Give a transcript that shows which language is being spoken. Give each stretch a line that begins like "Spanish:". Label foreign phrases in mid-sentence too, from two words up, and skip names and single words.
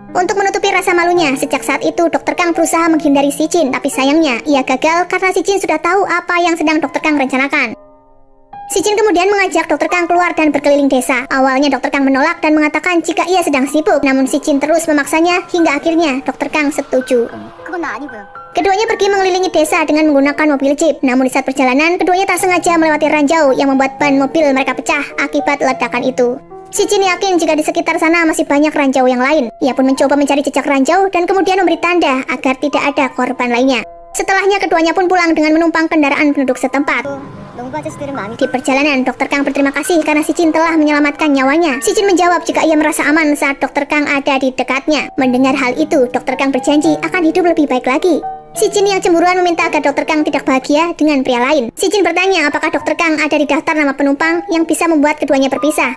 Indonesian: Untuk menutupi rasa malunya, sejak saat itu Dr. Kang berusaha menghindari Si Jin, tapi sayangnya ia gagal karena Si Jin sudah tahu apa yang sedang Dr. Kang rencanakan. Si Jin kemudian mengajak Dr. Kang keluar dan berkeliling desa. Awalnya Dr. Kang menolak dan mengatakan jika ia sedang sibuk, namun Si Jin terus memaksanya hingga akhirnya Dr. Kang setuju.
Korean: 그건 나 아니고요.
Indonesian: Keduanya pergi mengelilingi desa dengan menggunakan mobil jeep. Namun di saat perjalanan, keduanya tak sengaja melewati ranjau yang membuat ban mobil mereka pecah akibat ledakan itu. Si Jin yakin jika di sekitar sana masih banyak ranjau yang lain. Ia pun mencoba mencari jejak ranjau dan kemudian memberi tanda agar tidak ada korban lainnya. Setelahnya keduanya pun pulang dengan menumpang kendaraan penduduk setempat.
Korean: 농부 아저씨들은 마음이
Indonesian: Di perjalanan, Dr. Kang berterima kasih karena Si Jin telah menyelamatkan nyawanya. Si Jin menjawab jika ia merasa aman saat Dr. Kang ada di dekatnya. Mendengar hal itu, Dr. Kang berjanji akan hidup lebih baik lagi. Si Jin yang cemburuan meminta agar Dr. Kang tidak bahagia dengan pria lain. Si Jin bertanya apakah Dr. Kang ada di daftar nama penumpang yang bisa membuat keduanya berpisah.